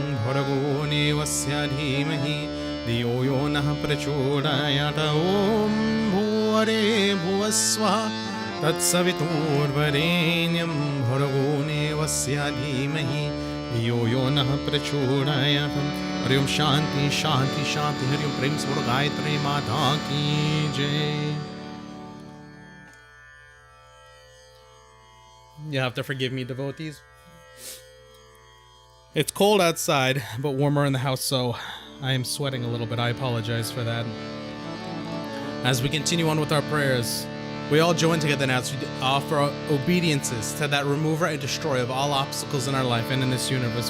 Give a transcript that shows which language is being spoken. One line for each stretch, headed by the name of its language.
Sanskrit: Bharagone Vasya Dhimahi Dhiyo Yonah Prachodayat Om Bhuri Bhuvasvaha तत्सवितुर्वरेण्यं भर्गो देवस्य धीमहि धियो यो नः प्रचोदयात्।
Hindi: हरि ओम शांति शांति शांति। हरि ओम प्रेम से बोलो गायत्री माता की जय।
English: You have to forgive me, devotees. It's cold outside, but warmer in the house, so I am sweating a little bit. I apologize for that. As we continue on with our prayers, we all join together now to offer obediences to that remover and destroyer of all obstacles in our life and in this universe.